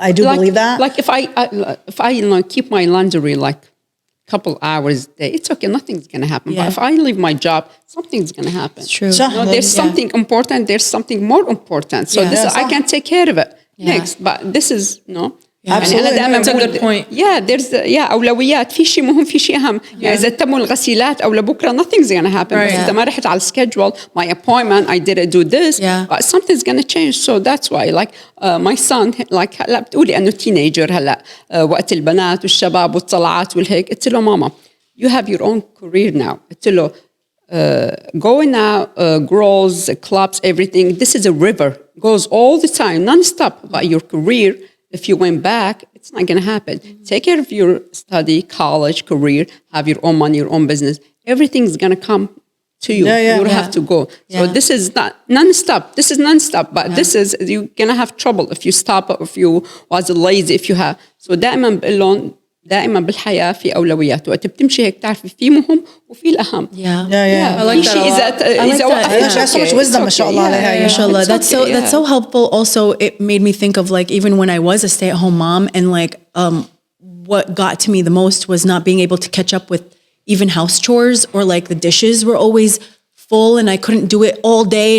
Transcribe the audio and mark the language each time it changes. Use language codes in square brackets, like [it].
[en] I do believe that. Like if I keep my laundry like couple hours a day, it's okay, nothing's going to happen. Yeah. But if I leave my job, something's going to happen. It's true. There's something important, there's something more important. So Yeah. this I can take care of it next. But this is Absolutely. That's a good point. there's [ar] أولويات في شيء مهم في شيء أهم. يعني إذا تموا الغسيلات أو لبكرة [en] nothing's gonna happen. [ar] Right. بس إذا ما رحت على [en] schedule, my appointment, I didn't do this. Yeah. But something's gonna change. So that's why like my son like [ar] هلا بتقولي إنه [en] teenager [ar] هلا وقت البنات والشباب والطلعات والهيك قلت له ماما [en] you have your own career now. [ar] قلت له [en] going out, girls, clubs, everything. This is a river, goes all the time, non-stop. But your career, if you went back, it's not going to happen. Take care of your study, college, career, have your own money, your own business. Everything's going to come to you. You don't have to go. So this is not non-stop. This is non-stop. But this is, you're going to have trouble if you stop, if you was lazy, if you have. [ar] So دائما بقول لهم دائما بالحياة في أولويات وقت بتمشي هيك تعرفي في مهم وفي الأهم. [en] Yeah. I like that a lot. She has so much wisdom, mashallah. Mashallah. That's so helpful. Also, it made me think of like, even when I was a stay-at-home mom and like, what got to me the most was not being able to catch up with even house chores, or like the dishes were always full and I couldn't do it all day.